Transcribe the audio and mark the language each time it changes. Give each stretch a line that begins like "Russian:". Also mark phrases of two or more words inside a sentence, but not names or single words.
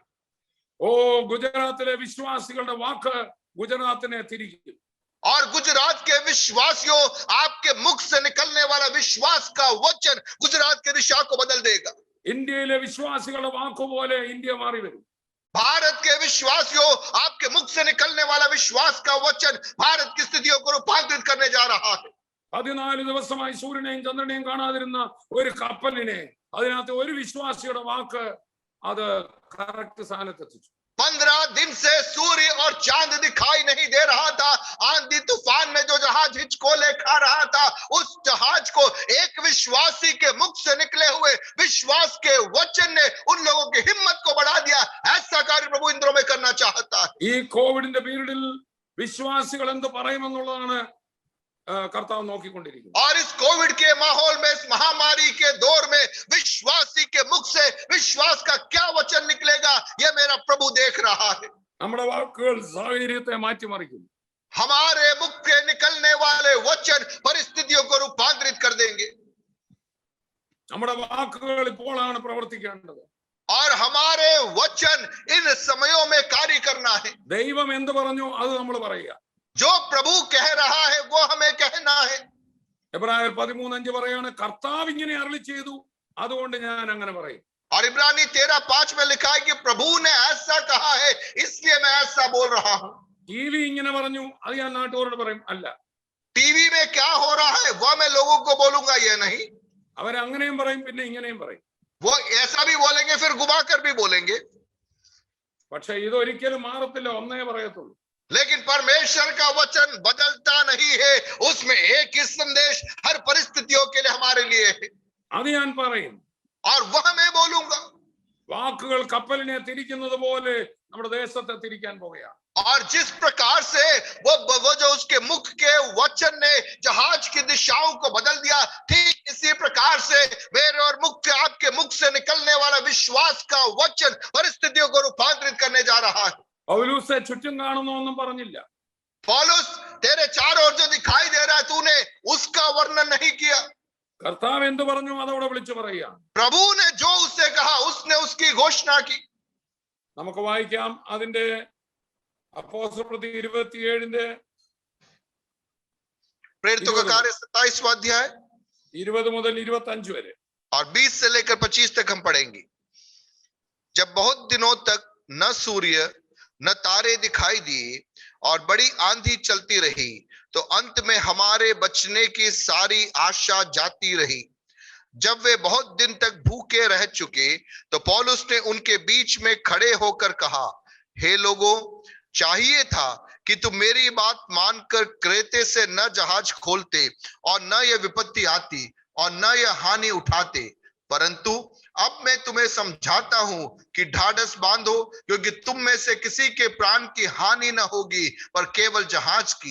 Malayalam: ഓ ഗുജറാത്തിലെ വിശ്വാസികളുടെ വാക്ക് ഗുജറാത്തിനെ തിരിക്കും.
Hindi: और गुजरात के विश्वासियों, आपके मुख से निकलने वाला विश्वास का वचन गुजरात की दिशा को बदल देगा.
Malayalam: ഇന്ത്യയിലെ വിശ്വാസികളുടെ വാക്കുപോലെ ഇന്ത്യ മാറി വരും.
Hindi: भारत के विश्वासियों, आपके मुख से निकलने वाला विश्वास का वचन भारत की स्थितियों को रूपांतरित करने जा रहा है.
Malayalam: 14 ദിവസമായി സൂര്യനെയും ചന്ദ്രനെയും കാണാതിരുന്ന ഒരു കപ്പലിനെ അതിനകത്ത് ഒരു വിശ്വാസിയുടെ വാക്ക് അത് കറക്റ്റ് സ്ഥാനത്തെത്തിച്ചു.
Hindi: 15 दिन से सूर्य और चांद दिखाई नहीं दे रहा था. आंधी तूफान में जो जहाज हिचकोले खा रहा था, उस जहाज को एक विश्वासी के मुख से निकले हुए विश्वास के वचन ने उन लोगों की हिम्मत को बढ़ा दिया. ऐसा कार्य प्रभु इन दिनों में करना चाहता है.
Malayalam: ഈ കോവിഡിന്റെ പീരീഡിൽ വിശ്വാസികൾ എന്ത് പറയുമെന്നുള്ളതാണ് കർത്താവ് നോക്കിക്കൊണ്ടിരിക്കുന്നത്.
Hindi: और इस कोविड के माहौल में, इस महामारी के दौर में विश्वासी के मुख से विश्वास का क्या वचन निकलेगा, यह मेरा प्रभु देख रहा है.
Malayalam: നമ്മുടെ വാക്കുകൾ സാഹചര്യത്തെ മാറ്റിമറിക്കും.
Hindi: हमारे मुख के निकलने वाले वचन परिस्थितियों को रूपांतरित कर देंगे.
Malayalam: നമ്മുടെ വാക്കുകൾ ഇപ്പോഴാണ് പ്രവർത്തിക്കേണ്ടത്.
Hindi: और हमारे वचन इन समयों में कार्य करना है.
Malayalam: ദൈവം എന്ത് പറഞ്ഞു അത് നമ്മൾ പറയുക.
Hindi: जो प्रभु कह रहा है वो हमें कहना है.
Malayalam: എബ്രായർ 13:5 പറയാണ്, കർത്താവ് ഇങ്ങനെ അരുളി ചെയ്തു, അതുകൊണ്ട് ഞാൻ അങ്ങനെ പറയും.
Hindi: और इब्रानी 13:5 में लिखा है कि प्रभु ने ऐसा कहा है, इसलिए मैं ऐसा बोल रहा हूं.
Malayalam: ടിവി ഇങ്ങനെ പറഞ്ഞു, അത് ഞാൻ നാട്ടുകാരോട് പറയും അല്ല.
Hindi: टीवी में क्या हो रहा है वह मैं लोगों को बोलूंगा, ये नहीं.
Malayalam: അവരങ്ങനെയും പറയും, പിന്നെ ഇങ്ങനെയും പറയും.
Hindi: वो ऐसा भी बोलेंगे, फिर घुमा कर भी बोलेंगे.
Malayalam: പക്ഷെ ഇതൊരിക്കലും മാറത്തില്ല, ഒന്നേ പറയത്തുള്ളൂ.
Hindi: लेकिन परमेश्वर का वचन बदलता नहीं है. उसमें एक ही संदेश हर परिस्थितियों के लिए हमारे लिए है.
Malayalam: അത് ഞാൻ പറയും.
Hindi: और वह मैं बोलूंगा.
Malayalam: വാക്കുകൾ കപ്പലിനെ തിരിക്കുന്നത് പോലെ നമ്മുടെ ദേശത്തെ തിരിക്കാൻ പോകുകയാണ്.
Hindi: और जिस प्रकार से वो जो उसके मुख के वचन ने जहाज की दिशाओं को बदल दिया, ठीक इसी प्रकार से मेरे और मुख के आपके मुख से निकलने वाला विश्वास का वचन परिस्थितियों को रूपांतरित करने जा रहा है.
Malayalam: പൗലോസെ ചുറ്റും കാണുന്നൊന്നും പറഞ്ഞില്ല.
Hindi: पौलुस तेरे चारों ओर जो दिखाई दे रहा है तूने उसका वर्णन नहीं किया.
Malayalam: കർത്താവ് എന്ത് പറഞ്ഞു അതവിടെ വിളിച്ചു പറയുക.
Hindi: प्रभु ने जो उससे कहा उसने उसकी घोषणा की.
Malayalam: നമുക്ക് വായിക്കാം അതിന്റെ അപ്പോസ്തലപ്രവൃത്തി 27
Hindi: प्रेरितों का कार्य 27वां अध्याय
Malayalam: 20 മുതൽ 25 വരെ.
Hindi: और 20 से लेकर 25 तक हम पढ़ेंगे. जब बहुत दिनों तक न सूर्य न तारे दिखाई दिए और बड़ी आंधी चलती रही, तो अंत में हमारे बचने की सारी आशा जाती रही. जब वे बहुत दिन तक भूखे रह चुके, तो पौलुस ने उनके बीच में खड़े होकर कहा, हे लोगों, चाहिए था कि तुम मेरी बात मानकर क्रेते से न जहाज खोलते और न यह विपत्ति आती और न यह हानि उठाते, परंतु अब मैं तुम्हें समझाता हूं कि ढाढ़स बांधो, क्योंकि तुम में से किसी के प्राण की हानि न होगी पर केवल जहाज की.